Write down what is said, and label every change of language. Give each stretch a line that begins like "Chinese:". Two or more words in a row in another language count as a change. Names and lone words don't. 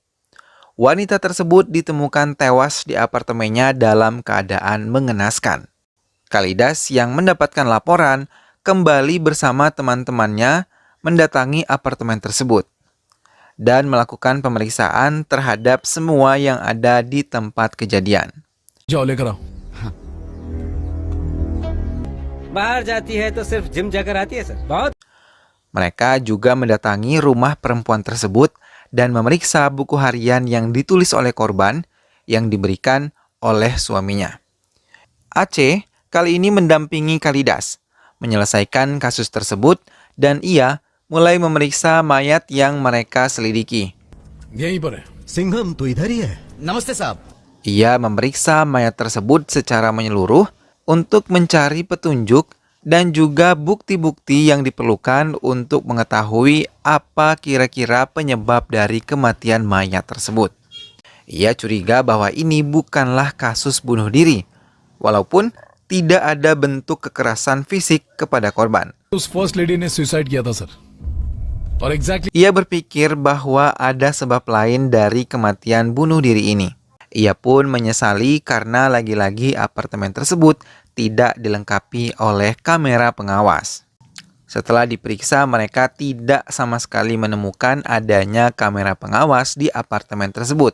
Indonesian: Wanita tersebut ditemukan tewas di apartemennya dalam keadaan mengenaskan. Kalidas yang mendapatkan laporan kembali bersama teman-temannya mendatangi apartemen tersebut dan melakukan pemeriksaan terhadap semua yang ada di tempat kejadian.
Hindi: जाओ लेकर आओ। बाहर जाती है तो सिर्फ जिम जाकर आती है सर। बहुत
Indonesian: Mereka juga mendatangi rumah perempuan tersebut dan memeriksa buku harian yang ditulis oleh korban yang diberikan oleh suaminya. Aceh kali ini mendampingi Kalidas menyelesaikan kasus tersebut dan ia mulai memeriksa mayat yang mereka selidiki.
Hindi: यहीं पर है। सिंघम तो इधर ही है। नमस्ते साहब।
Indonesian: Ia memeriksa mayat tersebut secara menyeluruh untuk mencari petunjuk dan juga bukti-bukti yang diperlukan untuk mengetahui apa kira-kira penyebab dari kematian mayat tersebut. Ia curiga bahwa ini bukanlah kasus bunuh diri, walaupun tidak ada bentuk kekerasan fisik kepada korban.
Hindi: उस
English: first lady
Hindi: ने सुसाइड किया था सर, और एग्जैक्टली
Indonesian: Ia berpikir bahwa ada sebab lain dari kematian bunuh diri ini. Ia pun menyesali karena lagi-lagi apartemen tersebut tidak dilengkapi oleh kamera pengawas. Setelah diperiksa, mereka tidak sama sekali menemukan adanya kamera pengawas di apartemen tersebut.